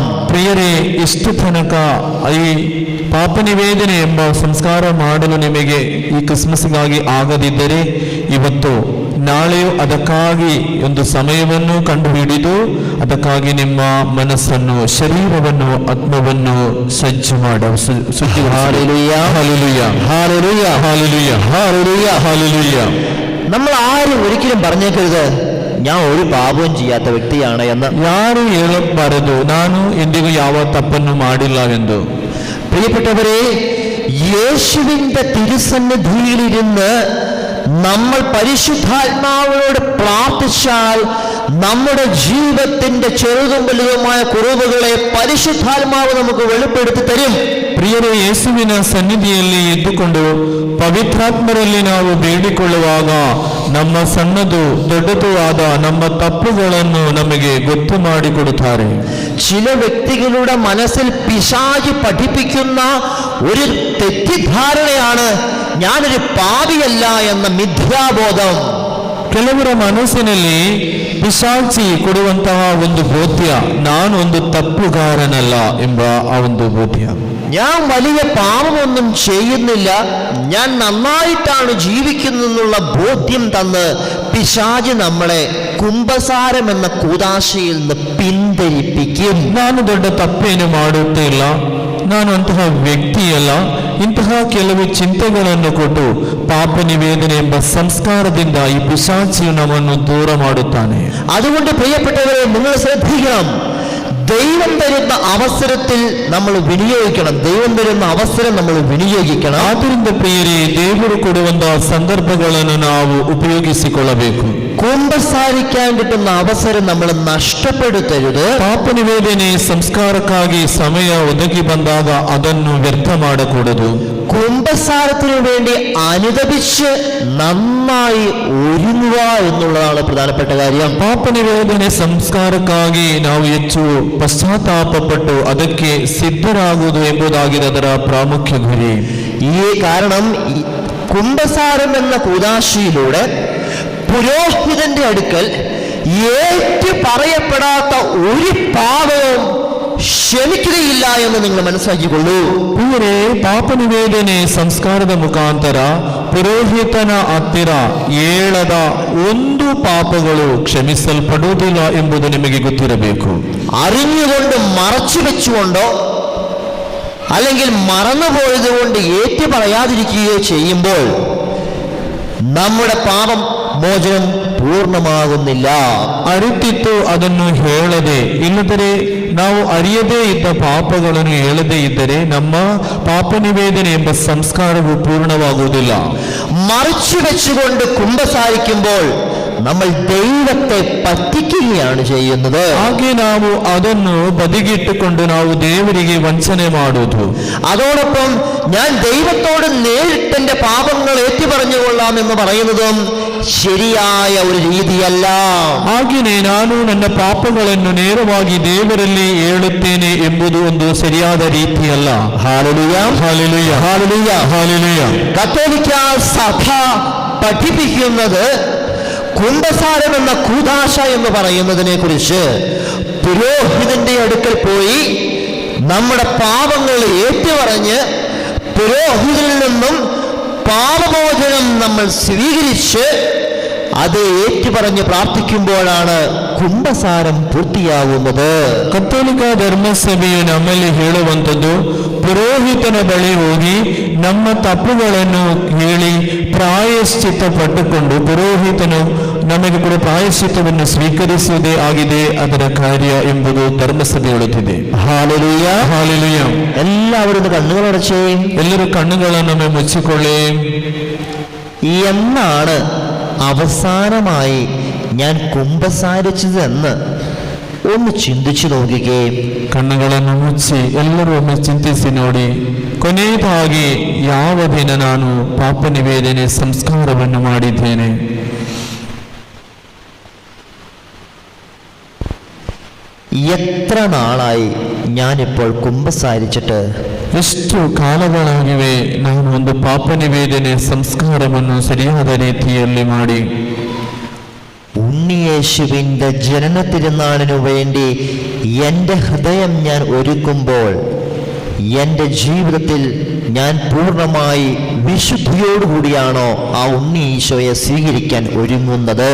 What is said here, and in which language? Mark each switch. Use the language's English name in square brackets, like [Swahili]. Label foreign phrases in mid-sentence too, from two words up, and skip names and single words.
[Kannada] ಪ್ರಿಯರೇ, ಇಷ್ಟು ತನಕ ಈ ಪಾಪ ನಿವೇದನೆ ಎಂಬ ಸಂಸ್ಕಾರ ಮಾಡಲು ನಿಮಗೆ ಈ ಕ್ರಿಸ್ಮಸ್ಗಾಗಿ ಆಗದಿದ್ದರೆ ಇವತ್ತು ನಾಳೆಯೂ ಅದಕ್ಕಾಗಿ ಒಂದು ಸಮಯವನ್ನು ಕಂಡುಹಿಡಿದು ಅದಕ್ಕಾಗಿ ನಿಮ್ಮ ಮನಸ್ಸನ್ನು, ശരീരವನ್ನು, ಆತ್ಮವನ್ನು ಸಜ್ಜು ಮಾಡ [Malayalam] ഹല്ലേലൂയ, [Kannada] ಹಾಲೆಲೂಯ, [Malayalam] ഹല്ലേലൂയ, [Kannada] ಹಾಲೆಲೂಯ, [Malayalam] ഹല്ലേലൂയ, [Kannada] ಹಾಲೆಲೂಯ. [Malayalam] നമ്മൾ ആരും ഒരിക്കലും പറഞ്ഞേക്കരുത് ഞാൻ ഒരു പാപവും ചെയ്യാത്ത വ്യക്തിയാണ് എന്ന്. [Kannada] ಯಾರು ಹೇಳಬಾರದು ನಾನು ಎಂದಿಗೂ ಯಾವ ತಪ್ಪನ್ನು ಮಾಡಿಲ್ಲ ಎಂದು. [Malayalam] പ്രിയപ്പെട്ടവരെ, യേശുവിന്റെ തിരുസന്നിധിയിലിരുന്ന് നമ്മൾ പരിശുദ്ധാത്മാവിനോട് പ്രാർത്ഥിച്ചാൽ നമ്മുടെ ജീവിതത്തിന്റെ ചെറുതും വലുതുമായ കുറവുകളെ പരിശുദ്ധാത്മാവ് നമുക്ക് വെളിപ്പെടുത്തി തരും. [Kannada] ಪ್ರಿಯರೇ, ಯೇಸುವಿನ ಸನ್ನಿಧಿಯಲ್ಲಿ ಇದ್ದುಕೊಂಡು ಪವಿತ್ರಾತ್ಮರಲ್ಲಿ ನಾವು ಬೇಡಿಕೊಳ್ಳುವಾಗ ನಮ್ಮ ಸಣ್ಣದು ದೊಡ್ಡದು ಆದ ನಮ್ಮ ತಪ್ಪುಗಳನ್ನು ನಮಗೆ ಗೊತ್ತು ಮಾಡಿಕೊಡುತ್ತಾರೆ. [Malayalam] ചില വ്യക്തികളുടെ മനസ്സിൽ പിശാച് പഠിപ്പിക്കുന്ന ഒരു തെറ്റിദ്ധാരണയാണ് ഞാനൊരു പാപിയല്ല എന്ന മിഥ്യാബോധം. [Kannada] ಕೆಲವರ ಮನಸ್ಸಿನಲ್ಲಿ ಪಿಶಾಚಿ ಕೊಡುವಂತಹ ಒಂದು ಬೋಧ್ಯ, ನಾನು ಒಂದು ತಪ್ಪುಗಾರನಲ್ಲ ಎಂಬ ಆ ಒಂದು ಬೋಧ್ಯ. [Malayalam] ഞാൻ വലിയ പാപമൊന്നും ചെയ്യുന്നില്ല, ഞാൻ നന്നായിട്ടാണ് ജീവിക്കുന്നതെന്നുള്ള ബോധ്യം തന്ന് പിശാച് നമ്മളെ കുംഭസാരം എന്ന കൂദാശയിൽ നിന്ന് പിന്തിരിപ്പിക്കും. [Kannada] ನಾನು ದೊಡ್ಡ ತಪ್ಪೇನು ಮಾಡುತ್ತಿಲ್ಲ, ನಾನು ಅಂತಹ ವ್ಯಕ್ತಿಯಲ್ಲ. ಇಂತಹ ಕೆಲವು ಚಿಂತೆಗಳನ್ನು ಕೊಟ್ಟು ಪಾಪ ನಿವೇದನೆ ಎಂಬ സംസ്കാരದಿಂದ [Malayalam] ഈ പിശാച് [Kannada] ನಮ್ಮನ್ನು ದೂರ ಮಾಡುತ್ತಾನೆ. [Malayalam] അതുകൊണ്ട് പ്രിയപ്പെട്ടവരെ, നിങ്ങൾ ശ്രദ്ധിക്കണം. ദൈവം തരുന്ന അവസരത്തിൽ നമ്മൾ വിനിയോഗിക്കണം. ദൈവം തരുന്ന അവസരം നമ്മൾ വിനിയോഗിക്കണം. [Kannada] ಆದ್ದರಿಂದ ಪ್ರಿಯರೇ, ದೇವರು ಕೊಡುವಂತಹ ಸಂದರ್ಭಗಳನ್ನು ನಾವು ಉಪಯೋಗಿಸಿಕೊಳ್ಳಬೇಕು. [Malayalam] കുമ്പസാരിക്കാൻ കിട്ടുന്ന അവസരം നമ്മൾ നഷ്ടപ്പെടുത്തരുത്. [Kannada] ಪಾಪ ನಿವೇದನೆ സംസ്കാരಕ್ಕಾಗಿ ಸಮಯ ಒದಗಿ ಬಂದಾಗ ಅದನ್ನು ವ್ಯರ್ಥ ಮಾಡಕೂಡದು. [Malayalam] കുമ്പസാരത്തിനു വേണ്ടി അനുദപിച്ച് നന്നായി ഒരുങ്ങുക എന്നുള്ളതാണ് പ്രധാനപ്പെട്ട കാര്യം. [Kannada] ಪಾಪ ನಿವೇದನೆ ಸಂಸ್ಕಾರಕ್ಕಾಗಿ ನಾವು ಹೆಚ್ಚು ಪಶ್ಚಾತ್ತಾಪಪಟ್ಟು ಅದಕ್ಕೆ ಸಿದ್ಧರಾಗುವುದು ಎಂಬುದಾಗಿದೆ ಅದರ ಪ್ರಾಮುಖ್ಯ ಗುರಿ. [Malayalam] ഈ കാരണം കുമ്പസാരം എന്ന കൂദാശയിലൂടെ പുരോഹിതന്റെ അടുക്കൽ ഏറ്റു പറയപ്പെടാത്ത ഒരു പാപവും ക്ഷമിക്കുകയില്ല എന്ന് നിങ്ങൾ മനസ്സിലാക്കിക്കൊള്ളൂ. [Kannada] ಪ್ರಿಯರೇ, ಪಾಪ ನಿವೇದನೆ ಸಂಸ್ಕಾರದ ಮುಖಾಂತರ ಪುರೋಹಿತನ ಹತ್ತಿರ ಏಳದ ಒಂದು ಪಾಪಗಳು ಕ್ಷಮಿಸಲ್ಪಡುವುದಿಲ್ಲ ಎಂಬುದು ನಿಮಗೆ ಗೊತ್ತಿರಬೇಕು. [Malayalam] അറിഞ്ഞുകൊണ്ട് മറച്ചു വെച്ചുകൊണ്ടോ അല്ലെങ്കിൽ മറന്നുപോയത് കൊണ്ട് ഏറ്റു പറയാതിരിക്കുകയോ ചെയ്യുമ്പോൾ നമ്മുടെ പാപം മോചനം പൂർണ്ണമാകുന്നില്ല. [Kannada] ಅರಿತಿತ್ತು ಅದನ್ನು ಹೇಳದೆ, ಇಲ್ಲದರೆ ನಾವು ಅರಿಯದೇ ಇದ್ದ ಪಾಪಗಳನ್ನು ಹೇಳದೇ ಇದ್ದರೆ ನಮ್ಮ ಪಾಪ ನಿವೇದನೆ ಎಂಬ ಸಂಸ್ಕಾರವು ಪೂರ್ಣವಾಗುವುದಿಲ್ಲ. [Malayalam] മറിച്ചു വെച്ചുകൊണ്ട് കുമ്പസാരിക്കുമ്പോൾ നമ്മൾ ദൈവത്തെ പറ്റിക്കുകയാണ് ചെയ്യുന്നത്. [Kannada] ಹಾಗೆ ನಾವು ಅದನ್ನು ಬದಿಗಿಟ್ಟುಕೊಂಡು ನಾವು ದೇವರಿಗೆ ವಂಚನೆ ಮಾಡುವುದು. [Malayalam] അതോടൊപ്പം ഞാൻ ദൈവത്തോട് നേരിട്ട് എന്റെ പാപങ്ങൾ ഏറ്റുപറഞ്ഞുകൊള്ളാം എന്ന് പറയുന്നതും ശരിയായ ഒരു രീതിയല്ല. [Kannada] ಹಾಗೆಯೇ ನಾನು ನನ್ನ ಪಾಪಗಳನ್ನು ನೇರವಾಗಿ ದೇವರಲ್ಲಿ ಹೇಳುತ್ತೇನೆ ಎಂಬುದು ಒಂದು ಸರಿಯಾದ ರೀತಿಯಲ್ಲ. [Malayalam] ഹല്ലേലൂയ, [Kannada] ಹಾಲೆಲೂಯ, [Malayalam] ഹല്ലേലൂയ. [Kannada] ಹಾಲೆಲೂಯ. [Malayalam] കത്തോലിക്ക സഭ പഠിപ്പിക്കുന്നത് കുമ്പസാരം എന്ന കൂദാശ എന്ന് പറയുന്നതിനെ കുറിച്ച് പുരോഹിതന്റെ അടുക്കൽ പോയി നമ്മുടെ പാപങ്ങൾ ഏറ്റുപറഞ്ഞ് പുരോഹിതനിൽ നിന്നും പാപമോചനം നമ്മൾ സ്വീകരിച്ച് അത് ഏറ്റുപറഞ്ഞ് പ്രാർത്ഥിക്കുമ്പോഴാണ് കുമ്പസാരം പൂർത്തിയാകുന്നത്. [Kannada] ಕತ್ತೋಲಿಕ ಧರ್ಮಸಭೆಯು ನಮ್ಮಲ್ಲಿ ಹೇಳುವಂಥದ್ದು, ಪುರೋಹಿತನ ಬಳಿ ಹೋಗಿ ನಮ್ಮ ತಪ್ಪುಗಳನ್ನು ಹೇಳಿ ಪ್ರಾಯಶ್ಚಿತ್ತ ಪಟ್ಟುಕೊಂಡು ಪುರೋಹಿತನು ನಮಗೆ ಕೂಡ ಪ್ರಾಯಶ್ಚಿತ್ತವನ್ನು ಸ್ವೀಕರಿಸುವುದೇ ಆಗಿದೆ ಅದರ ಕಾರ್ಯ ಎಂಬುದು ಧರ್ಮಸಭೆ ಹೇಳುತ್ತಿದೆ. [Malayalam] ഹല്ലേലൂയ, [Kannada] ಹಾಲೆಲೂಯ. [Malayalam] എല്ലാവരും കണ്ണുകളടച്ചേ. [Kannada] ಎಲ್ಲರೂ ಕಣ್ಣುಗಳನ್ನು ಮುಚ್ಚಿಕೊಳ್ಳಿ. [Malayalam] എന്നാണ് അവസാനമായി ഞാൻ കുമ്പസാരിച്ചതെന്ന് ഒന്ന് ചിന്തിച്ചു നോക്കിക്കേ. [Kannada] ಕಣ್ಣುಗಳನ್ನು ಮುಚ್ಚಿ ಎಲ್ಲರೂ ಒಮ್ಮೆ ಚಿಂತಿಸಿ ನೋಡಿ, ಕೊನೆಯದಾಗಿ ಯಾವ ದಿನ ನಾನು ಪಾಪ ನಿವೇದನೆ ಸಂಸ್ಕಾರವನ್ನು ಮಾಡಿದ್ದೇನೆ? [Malayalam] എത്ര നാളായി ഞാനിപ്പോൾ കുമ്പസാരിച്ചിട്ട്? [Kannada] ಎಷ್ಟು ಕಾಲಗಳಾಗಿವೆ ನಾನು ಒಂದು ಪಾಪ ನಿವೇದನೆ ಸಂಸ್ಕಾರವನ್ನು ಸರಿಯಾದ ರೀತಿಯಲ್ಲಿ ಮಾಡಿ? [Malayalam] ഉണ്ണിയേശുവിൻ്റെ ജനന തിരുനാളിനു വേണ്ടി എൻ്റെ ഹൃദയം ഞാൻ ഒരുക്കുമ്പോൾ എൻ്റെ ജീവിതത്തിൽ ഞാൻ പൂർണ്ണമായി വിശുദ്ധിയോടുകൂടിയാണോ ആ ഉണ്ണി ഈശോയെ സ്വീകരിക്കാൻ ഒരുങ്ങുന്നത്?